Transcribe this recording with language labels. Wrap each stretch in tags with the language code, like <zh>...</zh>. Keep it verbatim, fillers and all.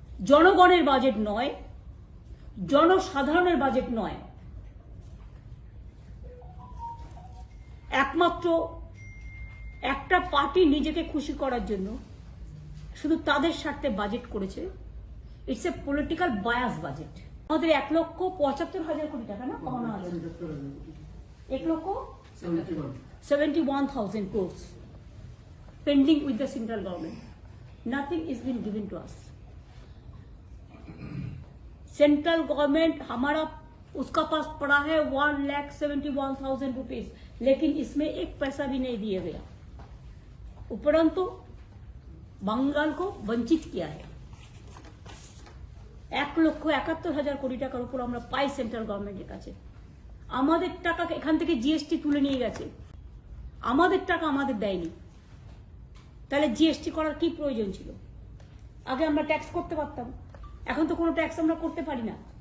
<bn>জনগণের বাজেট নয়, জনসাধারণের বাজেট নয়, একমাত্র একটা পার্টি নিজেকে খুশি করার জন্য শুধু তাদের স্বার্থে বাজেট করেছে।</bn> <en>It's a political bias budget.</en> <bn>আমাদের এক লক্ষ পঁচাত্তর হাজার কোটি টাকা না কমানো হয়েছে,</bn> <en>এক lakh seventy one thousand crores pending with the central government. Nothing is been given to us.</en> <hi>Central government हमारा उसका पास पड़ा है</hi> <en>one lakh seventy one thousand rupees,</en> <hi>लेकिन इसमें एक पैसा भी नहीं दिया गया। उपरंतु बंगाल को वंचित किया है। एक लक्ष इकहत्तर हजार कोटी</hi> <bn>টাকার উপর আমরা পাই সেন্ট্রাল গভর্নমেন্টের কাছে। আমাদের টাকা এখান থেকে জিএসটি তুলে নিয়ে গেছে, আমাদের টাকা আমাদের দেয়নি। তাহলে জিএসটি করার কি প্রয়োজন ছিল? আগে আমরা ট্যাক্স করতে পারতাম, এখন তো কোনো ট্যাক্স আমরা করতে পারি না।</bn>